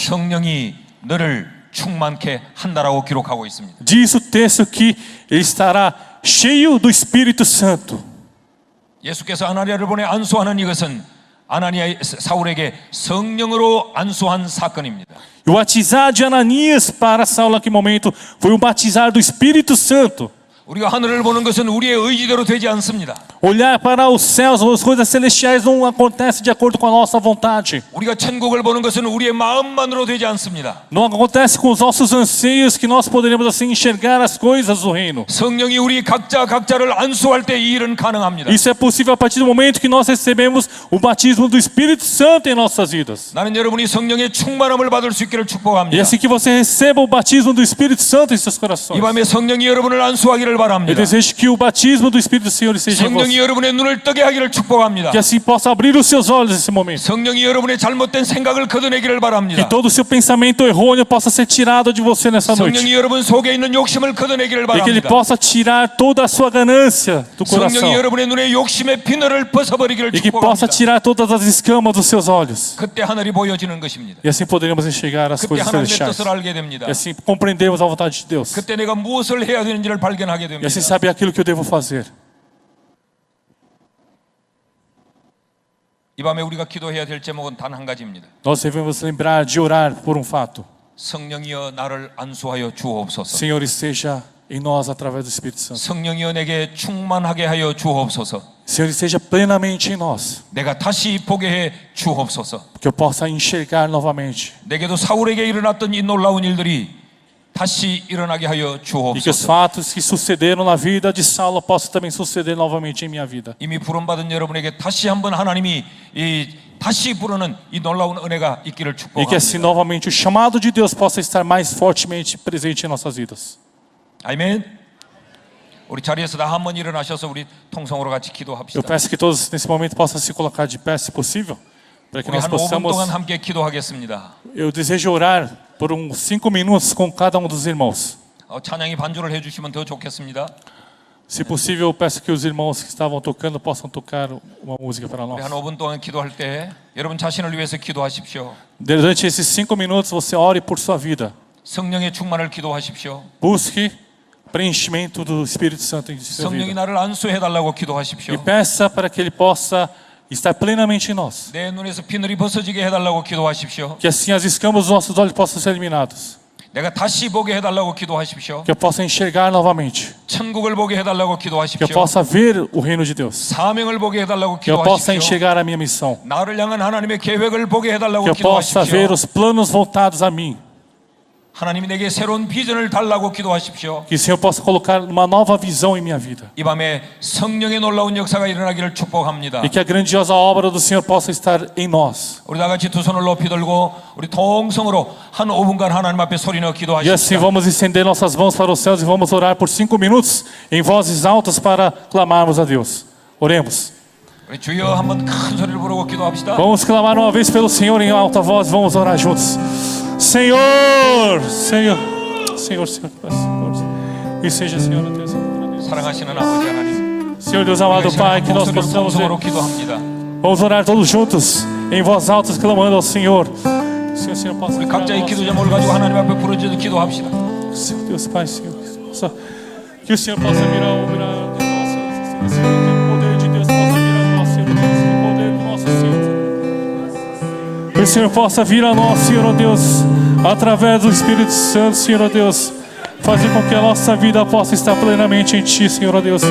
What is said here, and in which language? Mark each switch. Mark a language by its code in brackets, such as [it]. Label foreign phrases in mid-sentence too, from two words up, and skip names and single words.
[ko] 성령이 너를 충만케 한다라고 기록하고 있습니다. [pt] Diz o texto que ele estará cheio do Espírito Santo. [ko] 예수께서 아나니아를 보내 안수하는 이것은 사울에게 성령으로 안수한 사건입니다. [pt] E o batizar de Ananias para Saulo naquele momento foi o batizar do Espírito Santo. [ko] 우리가 하늘을 보는 것은 우리의 의지대로 되지 않습니다. [pt] Olhar para os céus, as coisas celestiais não acontece de acordo com a nossa vontade. [ko] 우리가 천국을 보는 것은 우리의 마음만으로 되지 않습니다. [pt] Não acontece com os nossos anseios que nós poderemos assim enxergar as coisas do reino. [ko] 성령이 우리 각자를 안수할 때 이 일은 가능합니다. [pt] Isso é possível a partir do momento que nós recebemos o batismo do Espírito Santo em nossas vidas. [ko] 나는 여러분이 성령의 충만함을 받을 수 있기를 [pt] E [ko] 축복합니다. [pt] assim que você receba o batismo do Espírito Santo em seus corações. [ko] 이 밤에 성령이 여러분을 안수하기를 [pt] Eu [ko] 바랍니다. [pt] desejo que o batismo do Espírito do Senhor seja em [ko] 성령이 [pt] você. [ko] 여러분의 눈을 뜨게 하기를 축복합니다. [pt] Que assim possa abrir os seus olhos nesse momento. [ko] 성령이 여러분의 잘못된 생각을 걷어내기를 [pt] Que [ko] 바랍니다. [pt] todo o seu pensamento errôneo possa ser tirado de você nessa noite. [ko] 성령이 여러분 속에 있는 욕심을 걷어내기를 [pt] E que Ele [ko] 바랍니다. [pt] possa tirar toda a sua ganância do coração. [ko] 성령이 여러분의 눈에 욕심의 비늘을 벗어버리기를 [pt] E que possa [ko] 축복합니다. [pt] tirar todas as escamas dos seus olhos. [ko] 그때 하늘이 보여지는 것입니다. [pt] E assim poderemos enxergar as [ko] 그때 [pt] coisas [ko] 하나님의 [pt] celestiais. [ko] 뜻을 알게 됩니다. [pt] E assim compreendemos a vontade de Deus. [ko] 그때 내가 무엇을 해야 되는지를 발견하게 [pt] E [ko] 됩니다. [pt] assim saber aquilo que eu devo fazer. [ko] 이 밤에 우리가 기도해야 될 제목은 단 한 가지입니다. [pt] Nós devemos lembrar de orar por um fato. [ko] 성령이여 나를 안수하여 주옵소서. [pt] Senhor, esteja em nós através do Espírito Santo. [ko] 성령이여 내게 충만하게 하여 주옵소서. [pt] Senhor, esteja plenamente em nós. [ko] 내가 다시 보게 해 주옵소서. [pt] Que eu possa enxergar novamente. [ko] 내게도 사울에게 일어났던 이 놀라운 일들이 다시 일어나게 하여 [pt] E que os [ko] 주옵소서. [pt] fatos que sucederam na vida de Saulo possam também suceder novamente em minha vida. [ko] 이미 부름받은 여러분에게 다시 한번 하나님이 다시 부르는 이 놀라운 은혜가 있기를 [pt] E que assim [ko] 축복합니다. [pt] novamente o chamado de Deus possa estar mais fortemente presente em nossas vidas. [ko] 아멘. 우리 자리에서 다 한번 일어나셔서 우리 통성으로 같이 [pt] Eu [ko] 기도합시다. [pt] peço que todos nesse momento possam se colocar de pé, se possível, para que [ko] 우리 [pt] nós [ko] 한 5분 [pt] possamos. [ko] 동안 함께 기도하겠습니다. [pt] Eu desejo orar por uns 5 minutos com cada dos irmãos. [ko] 찬양이 반주를 해주시면 더 좋겠습니다. [pt] Se possível, eu peço que os irmãos que estavam tocando possam tocar uma música para [ko] 우리 [pt] nós. [ko] 한 5분 동안 기도할 때 여러분 자신을 위해서 기도하십시오. [pt] Durante esses 5 minutos, você ore por sua vida. [ko] 성령의 충만을 기도하십시오. [pt] Busque preenchimento do Espírito Santo em sua [ko] 성령이 [pt] vida. [ko] 나를 안수해달라고 기도하십시오. [pt] E peça para que Ele possa estar plenamente em nós. [ko] 내 눈에서 비늘이 벗어지게 해달라고 기도하십시오. [pt] Que assim as escamas dos nossos olhos possam ser eliminadas. [ko] 내가 다시 보게 해달라고 기도하십시오. [pt] Que eu possa enxergar novamente. [ko] 천국을 보게 해달라고 [pt] Que eu [ko] 기도하십시오. [pt] possa ver o reino de Deus. [ko] 사명을 보게 해달라고 [pt] Que eu possa [ko] 기도하십시오. [pt] enxergar a minha missão. [ko] 나를 향한 하나님의 계획을 보게 해달라고 [pt] Que eu possa ver [ko] 기도하십시오. [pt] os planos voltados a mim. [ko] 하나님이 내게 새로운 비전을 달라고 기도하십시오. [pt] Que o Senhor possa colocar uma nova visão em minha vida. [ko] 이 밤에 성령의 놀라운 역사가 일어나기를 축복합니다. [pt] E que a grandiosa obra do Senhor possa estar em nós. [ko] 우리 다 같이 두 손을 높이 들고 우리 통성으로 한 5분간 하나님 앞에 소리내어 [pt] E assim [ko] 기도하십시오. [pt] vamos estender nossas mãos para os céus e vamos orar por 5 minutos em vozes altas para clamarmos a Deus. Oremos. 우리 주여 한번 큰 소리를 부르고 기도합시다. Vamos clamar uma vez pelo Senhor em alta voz. Vamos orar juntos. Senhor, Senhor, Senhor, Senhor, e seja Senhor Deus. [ko] 사랑하시는 아버지 하나님, [pt] Senhor Deus amado Pai, que nós [ko] 목소리를 [pt] possamos ver. [ko] 통성으로 기도합니다. [pt] Vamos orar todos juntos em voz alta, clamando ao Senhor. Que o Senhor possa [ko] 우리 [pt] entrar [ko] 각자의 [pt] no [ko] 기도 [pt] nosso- [ko] 제목을 가지고 하나님 앞에 부르짖어 기도합시다. [pt] Senhor Deus Pai, Senhor, que o Senhor possa virar de nós, Senhor, que o poder de Deus possa vir a nós, Senhor Deus, que o poder do nosso Senhor. Que o Senhor possa vir a nós, Senhor oh Deus, através do Espírito Santo, Senhor oh Deus, fazer com que a nossa vida possa estar plenamente em Ti, Senhor oh Deus.